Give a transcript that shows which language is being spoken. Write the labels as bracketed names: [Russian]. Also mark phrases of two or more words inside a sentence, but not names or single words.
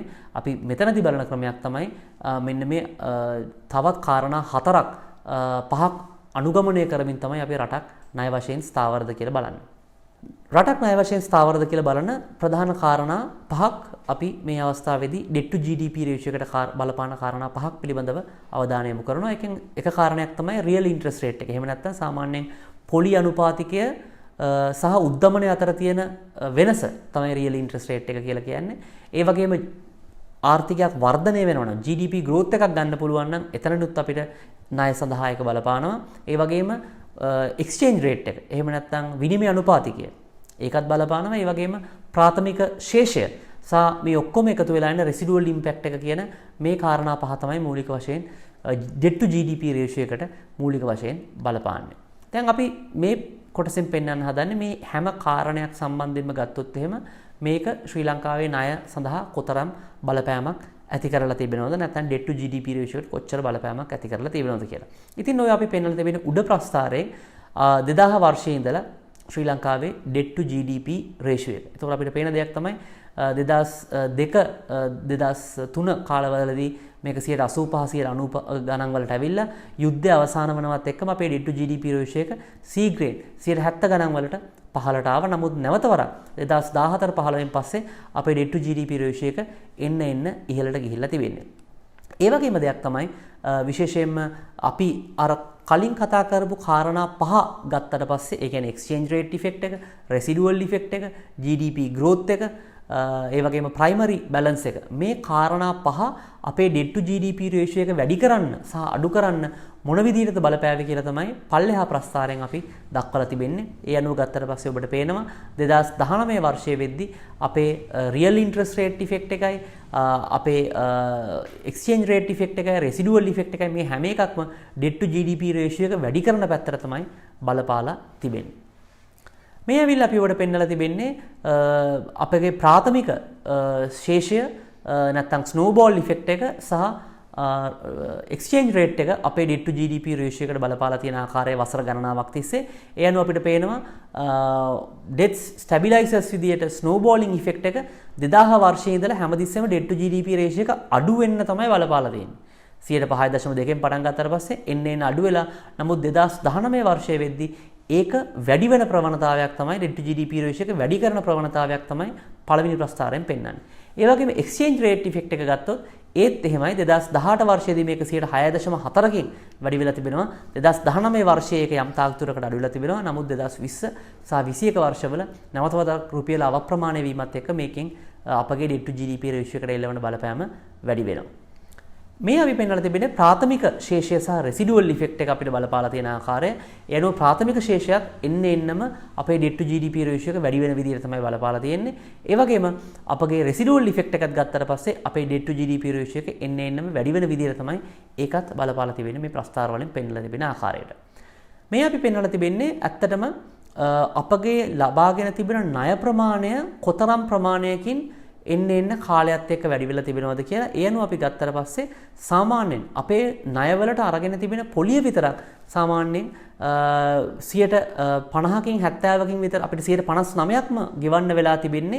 [Sinhala] අපි මෙතනදී බලන ක්‍රමයක් තමයි මෙන්න මේ තවත් කාරණා 4ක් අනුගමනය කරමින් තමයි අපි රටක් ණය වශයෙන් ස්ථාවරද කියලා බලන්නේ. රටක් ණය වශයෙන් ස්ථාවරද කියලා බලන ප්‍රධාන කාරණා 5ක් අපි මේ අවස්ථාවේදී [English] debt to GDP ratio [Sinhala] එකට බලපාන කාරණා 5ක් පිළිබඳව අවධානය යොමු කරනවා. එකෙන් එක කාරණයක් තමයි [English] real interest rate [Sinhala] එක. එහෙම නැත්නම් සාමාන්‍යයෙන් පොලි අනුපාතිකය සහ උද්දමනය අතර තියෙන වෙනස තමයි [English] real interest rate [Sinhala] එක කියලා කියන්නේ. ඒ වගේම ආර්ථිකයක් වර්ධනය වෙනවා නම් [English] GDP growth [Sinhala] එකක් ගන්න පුළුවන් නම් එතනනුත් අපිට ණය සඳහා එක බලපානවා. ඒ වගේම [English] exchange rate [Sinhala] එක. එහෙම නැත්නම් විනිමය අනුපාතිකය. ඒකත් බලපානවා. ඒ වගේම ප්‍රාථමික ශේෂය සහ මේ ඔක්කොම එකතු වෙලා ඉන්න [English] residual impact [Sinhala] එක කියන මේ කාරණා 5 තමයි මූලික වශයෙන් [English] debt to GDP ratio [Sinhala] එකට මූලික වශයෙන් බලපාන්නේ. දැන් අපි මේ කොටසෙන් පෙන්වන්න හදන්නේ මේ හැම කාරණයක් සම්බන්ධයෙන්ම ගත්තොත් එහෙම මේක ශ්‍රී ලංකාවේ ණය සඳහා කොතරම් බලපෑමක් ඇති කරලා තිබෙනවද නැත්නම් [English] debt to GDP ratio [Sinhala] එකට කොච්චර බලපෑමක් ඇති කරලා තිබෙනවද කියලා. ඉතින් ඔය අපි පෙන්වලා තිබෙන උඩ ප්‍රස්ථාරයේ 2000 වර්ෂයේ ඉඳලා ශ්‍රී ලංකාවේ [English] debt to GDP ratio [Sinhala] එක. ඒතකොට අපිට පේන දෙයක් තමයි 2003 කාලවලදී මේක 85% 90 ගණන් වලට ඇවිල්ලා යුද්ධය අවසන් වනවත් එක්කම අපේ [English] debt to GDP ratio [Sinhala] එක [English] C grade [Sinhala] 70 ගණන් වලට පහළට ආවා. නමුත් නැවත වරක් 2014-15 පස්සේ අපේ [English] debt to GDP ratio [Sinhala] එක එන්න ඉහළට ගිහිල්ලා තිබෙන්නේ. ඒ වගේම දෙයක් තමයි විශේෂයෙන්ම අපි අර කලින් කතා කරපු කාරණා 5 ගත්තට පස්සේ ඒ කියන්නේ [English] exchange rate effect [Sinhala] එක, [English] residual effect [Sinhala] එක, [English] GDP growth [Sinhala] එක, ඒ වගේම [English] primary balance [Sinhala] එක, මේ කාරණා 5 අපේ [English] debt to GDP ratio [Sinhala] එක වැඩි කරන්න සහ අඩු කරන්න මොන විදිහටද බලපෑවේ කියලා තමයි පල්ලෙහා ප්‍රස්ථාරයෙන් අපි දක්වලා තිබෙන්නේ. ඒ අනුව ගත්තට පස්සේ ඔබට පේනවා 2019 වර්ෂයේ වෙද්දී අපේ [English] real interest rate effect [Sinhala] එකයි අපේ [English] exchange rate effect [Sinhala] එකයි [English] residual effect [Sinhala] එකයි මේ හැම එකක්ම [English] debt to GDP ratio [Sinhala] එක වැඩි කරන පැත්තට තමයි බලපාලා තිබෙන්නේ. මේ ඇවිල්ලා අපි ඔබට පෙන්නලා තිබෙන්නේ අපගේ ප්‍රාථමික ශේෂය නැත්නම් [English] snowball effect [Sinhala] එක සහ [English] exchange rate [Sinhala] එක අපේ [English] debt to GDP ratio [Sinhala] එකට බලපාලා තියෙන ආකාරයේ වසර ගණනාවක් තිස්සේ. ඒ අනුව අපිට පේනවා [English] debt stabilizers [Sinhala] විදියට [English] snowballing effect [Sinhala] එක 2000 වර්ෂයේ ඉඳලා හැමතිස්සෙම [English] debt to GDP ratio [Sinhala] එක අඩු වෙන්න තමයි බලපාලා තියෙන්නේ. 5.2න් පටන් ගත්තට පස්සේ එන්න අඩු වෙලා නමුත් 2019 වර්ෂයේ වෙද්දී ඒක වැඩි වෙන ප්‍රවණතාවයක් තමයි [English] debt to GDP ratio [Sinhala] එක වැඩි කරන ප්‍රවණතාවයක් තමයි පළවෙනි ප්‍රස්ථාරයෙන් පෙන්වන්නේ. ඒ වගේම [English] exchange rate effect [Sinhala] එක ගත්තොත් ඒත් එහෙමයි 2018 වර්ෂයේදී මේක 6.4කින් වැඩි වෙලා තිබෙනවා. 2019 වර්ෂයේ ඒක යම් තාක් දුරකට අඩු වෙලා තිබෙනවා. නමුත් 2020 සහ 21 වර්ෂවල නැවත වතාවක් රුපියල අවප්‍රමාණය වීමත් එක්ක මේකෙන් අපගේ [English] debt to GDP ratio [Sinhala] එකට එළවන බලපෑම වැඩි වෙනවා. මේ අපි පෙන්වලා තිබෙන්නේ ප්‍රාථමික ශේෂය සහ [English] residual effect [Sinhala] එක අපිට බලපාලා තියෙන ආකාරය. ඒ අනුව ප්‍රාථමික ශේෂයත් එන්නම අපේ [English] debt to GDP ratio [Sinhala] එක වැඩි වෙන විදිහට තමයි බලපාලා තියෙන්නේ. ඒ වගේම අපගේ [English] residual effect [Sinhala] එකත් ගත්තට පස්සේ අපේ [English] debt to GDP ratio [Sinhala] එක එන්නම වැඩි වෙන විදිහට තමයි ඒකත් බලපාලා තිබෙන්නේ මේ ප්‍රස්තාර වලින් පෙන්වලා තිබෙන ආකාරයට. මේ අපි පෙන්වලා තිබෙන්නේ ඇත්තටම අපගේ ලබාගෙන තිබෙන ණය ප්‍රමාණය කොතරම් ප්‍රමාණයකින් එන්න කාලයත් එක්ක වැඩි වෙලා තිබෙනවද කියලා. ඒ අනුව අපි ගත්තට පස්සේ සාමාන්‍යයෙන් අපේ ණයවලට අරගෙන තිබෙන පොලිය විතරක් සාමාන්‍යයෙන් 50කින් 70කින් විතර අපිට 59%ක්ම ගෙවන්න වෙලා තිබෙන්නේ.